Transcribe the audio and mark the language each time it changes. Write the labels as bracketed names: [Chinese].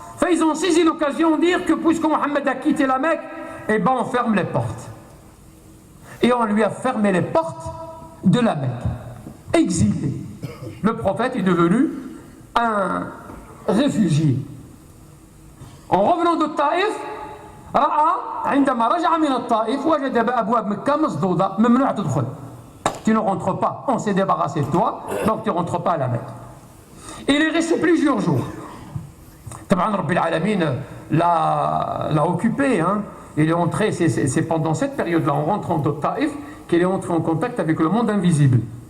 [French] Ils ont saisi l'occasion de dire que puisque Mohammed a quitté la Mecque, eh ben on ferme les portes. Et on lui a fermé les portes de la Mecque. Exilé. Le prophète est devenu un réfugié. En revenant de Taïf, [Arabic] عندما رجع من الطائف وجد أبواب مكة مسدودة ممنوع تدخل. [French] Tu ne rentres pas, on s'est débarrassé de toi, donc tu ne rentres pas à la Mecque. Il est resté plusieurs jours. Taban Rabbil Alamin l'a occupé. Hein. Il est entré, c'est pendant cette période-là, en rentrant de Taïf, qu'il est entré en contact avec le monde invisible.